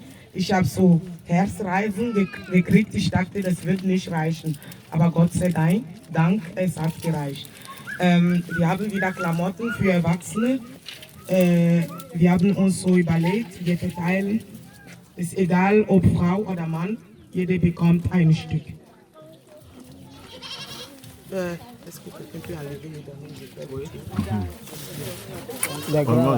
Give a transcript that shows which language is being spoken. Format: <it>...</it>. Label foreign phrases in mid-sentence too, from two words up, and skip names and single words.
<de>Ich habe so Herzrasen gekriegt. Ich dachte, das wird nicht reichen. Aber Gott sei Dank, es hat gereicht. Wir haben wieder Klamotten für Erwachsene. Wir haben uns so überlegt, wir verteilen. Ist egal, ob Frau oder Mann, jeder bekommt ein Stück.</de> <fr>Est-ce que quelqu'un peut enlever les derniers? Les grands.</fr>